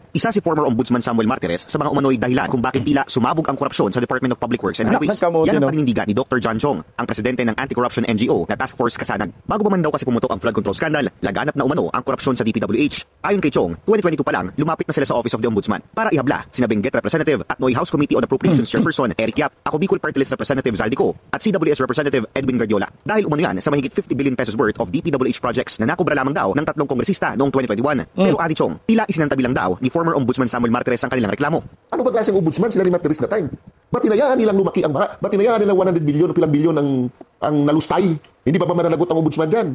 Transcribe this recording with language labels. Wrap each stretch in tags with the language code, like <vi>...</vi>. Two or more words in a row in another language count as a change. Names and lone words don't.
<tl>Isa si former Ombudsman Samuel Martires sa mga umano'y dahilan kung bakit tila sumabog ang korupsyon sa Department of Public Works and Highways. Yan ang paninindigan ni Dr. John Chong, ang presidente ng</tl> <en>anti-corruption NGO</en> <tl>na Task Force Kasanag. Bago pa man daw kasi pumutok ang</tl> <en>flood control scandal,</en> <tl>laganap na umano ang korupsyon sa DPWH. Ayon kay Chong, 2022 pa lang, lumapit na sila sa Office of the Ombudsman para ihabla sina Benguet Representative at Noy House Committee on Appropriations Chairperson Eric Yap, ako Bicol Party List Representative Zaldico at CWS Representative Edwin Guardiola. Dahil umano yan sa mahigit 50</tl> <en>billion pesos worth of DPWH projects</en> <tl>na nakubra lamang daw ng 3 kongresista noong 2021. Pero Adi Chong, tila isinantabi lang daw ni former Ombudsman Samuel Martires ang kanilang reklamo. Ano ba klaseng ombudsman sila ni Martires na time? Ba't hinayaan nilang lumaki ang baha? Ba't hinayaan nilang 100 billion o pilang billion ang nalustay? Hindi ba mananagot ang ombudsman dyan?</tl>